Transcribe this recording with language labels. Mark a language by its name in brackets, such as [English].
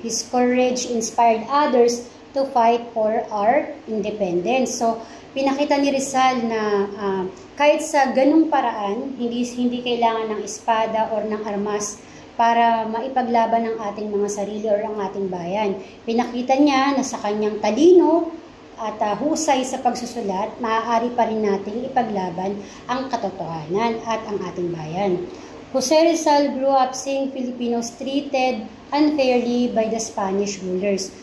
[English] His courage inspired others to fight for our independence. [Filipino] So, pinakita ni Rizal na kahit sa ganung paraan, hindi kailangan ng espada or ng armas para maipaglaban ang ating mga sarili or ang ating bayan. Pinakita niya na sa kanyang talino at husay sa pagsusulat, maaari pa rin nating ipaglaban ang katotohanan at ang ating bayan. [English] Jose Rizal grew up seeing Filipinos treated unfairly by the Spanish rulers.